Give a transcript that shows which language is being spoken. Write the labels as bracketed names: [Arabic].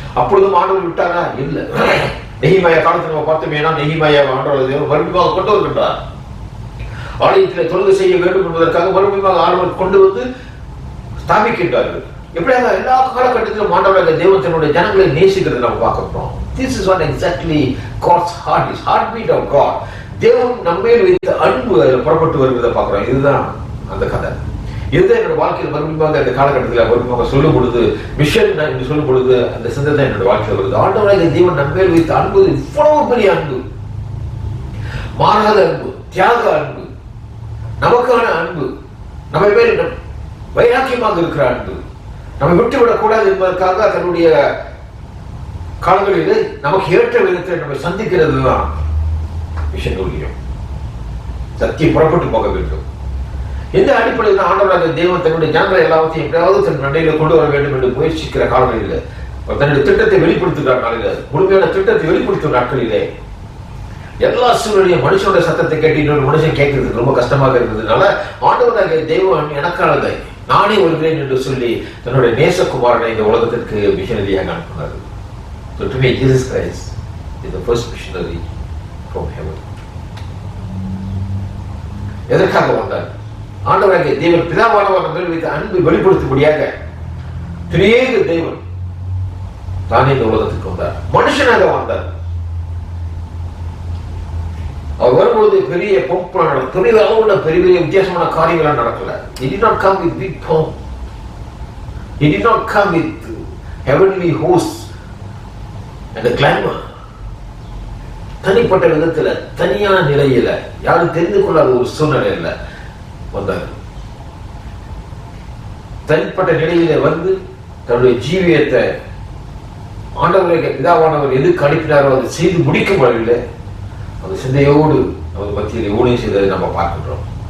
[Tamil] அப்பொழுதும் ஆண்டவர் விட்டாரா? இல்லை. நெகிமாயா காலத்தில் நம்ம பார்த்தோமேனா, நெகிமாயா ஆண்டவர் மறுபடியும் கொண்டு வருகின்றார். ஆலயத்தில் தொழுகை செய்ய வேண்டும் என்பதற்காக மறுபடியும் ஆண்டவர் கொண்டு வந்து ஸ்தாபிக்கின்றார்கள். எப்படியாக எல்லா காலகட்டத்திலும் ஆண்டவராக தேவன் தன்னுடைய ஜனங்களை நேசிக்கிறது நம்ம பார்க்கிறோம். [English] This is what exactly God's heart is, heartbeat of God. [Tamil] தேவன் நம்மேல் வைத்த அன்பு புறப்பட்டு வருவதை பார்க்கிறோம். இதுதான் அந்த கதை. இதுதான் என்னோட வாழ்க்கையில் மறுபடியும் அந்த காலகட்டத்தில் மறுபடியும் சொல்லும் பொழுது, மிஷன் என்று சொல்லும் பொழுது அந்த சிந்தை தான் என்னோட வாழ்க்கையில் வருது. ஆண்டவராக தேவன் நம்மேல் வைத்த அன்பு இவ்வளவு பெரிய அன்பு, மாறாத அன்பு, தியாக அன்பு, நமக்கான அன்பு, நம்ம மேல் வைராக்கியமாக இருக்கிற அன்பு, நம்ம விட்டுவிடக் கூடாது என்பதற்காக தன்னுடைய காலங்களில் நமக்கு ஏற்ற விதத்தில் நம்ம சந்திக்கிறது தான் மிஷன் ஊழியம். சத்தியம் புறப்பட்டு போக வேண்டும். எந்த அடிப்படையில் தான் ஆண்டவராக தேவன் தன்னுடைய ஜனங்களை எல்லாத்தையும் எப்படியாவது தன் நடையில கொண்டு வர வேண்டும் என்று முயற்சிக்கிற காலங்களில், தன்னுடைய திட்டத்தை வெளிப்படுத்துகிற நாளில், முழுமையான திட்டத்தை வெளிப்படுத்தும் நாட்களிலே, எல்லா சூழ்நிலையும் மனுஷனுடைய சத்தத்தை கேட்டு இன்னொரு மனுஷன் கேட்கறதுக்கு ரொம்ப கஷ்டமாக இருந்ததுனால ஆண்டவராக தேவன் எனக்கானதை நானே வருகிறேன் என்று சொல்லி தன்னுடைய நேசகுமாரனை இந்த உலகத்திற்கு மிஷனரியாக அனுப்பினார். [English] So to me, Jesus Christ is the first missionary from heaven. [Tamil] எதற்காக வந்தார்? ஆண்டவராகிய தேவன் பிதாவானவர் நம்மேல் வைத்த அன்பை வெளிப்படுத்தும்படியாக திரியேக தேவன் தானே இந்த உலகத்துக்கு வந்தார், மனுஷனாக வந்தார். அவர் வரும்போது பெரிய பொம்பளை பெரிய அளவுள்ள பெரிய பெரிய வித்தியாசமான காரியங்களாக நடக்கல. [English] He did not come with big pomp. He did not come with heavenly hosts and the glamour. [Tamil] தனிப்பட்ட விதத்துல, தனியான நிலையில, யாரும் தெரிந்து கொள்ளாத ஒரு சூழ்நிலையில வந்தார். தனிப்பட்ட நிலையில வந்து தன்னுடைய ஜீவியத்தை ஆண்டவருடைய பிதாவானவர் எதுக்கு அனுப்பினாரோ அதை செய்து முடிக்கும் வழியில் அந்த சிந்தையோடு நமது மத்தியில் ஊழியம் செய்ததை நம்ம பார்க்கின்றோம்.